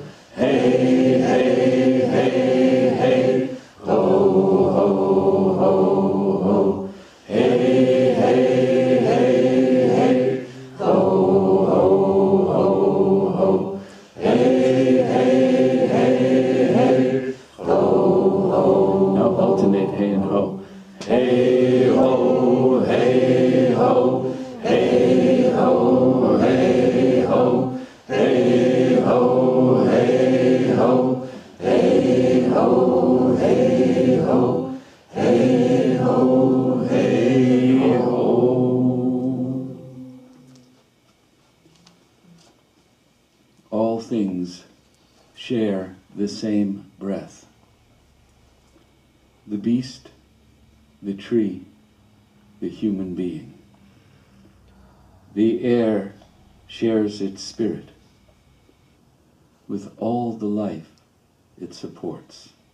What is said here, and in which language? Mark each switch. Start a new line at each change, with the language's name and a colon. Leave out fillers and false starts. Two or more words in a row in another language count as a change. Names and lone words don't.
English: Hey, hey, hey, hey, ho, ho, ho, ho. Hey, hey, hey, hey, ho, ho, ho, ho. Hey, hey, hey, hey, ho, ho. Now alternate hey and ho. Hey ho, hey ho, hey ho, hey ho, hey ho, hey ho, hey ho, hey ho, hey ho, hey ho. All things share the same breath. The beast, the tree, the human being. The air shares its spirit with all the life it supports.